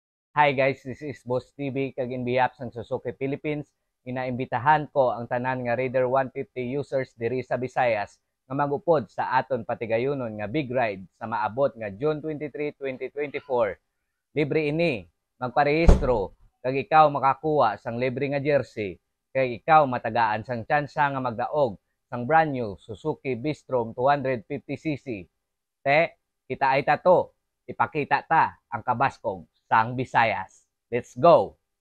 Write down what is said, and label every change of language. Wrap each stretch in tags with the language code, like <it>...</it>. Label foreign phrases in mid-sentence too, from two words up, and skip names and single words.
<en>Hi guys, this is Boss TV kag in behalf sang Suzuki Philippines.</en> <hil>Inaimbitahan ko ang tanan nga Raider 150 users diri sa Visayas nga magupod sa aton patigayunon nga</hil> <en>big ride</en> <hil>sa maabot nga June 23, 2024. Libre ini, magparehistro kag ikaw makakuha sang libre nga jersey kag ikaw matagaan sang tsansa nga magdaog sang</hil> <en>brand new</en> <hil>Suzuki Bistrom 250cc. Te, kita ay tato, ipakita ta ang kabaskog sang Visayas.</hil> <en>Let's go!</en>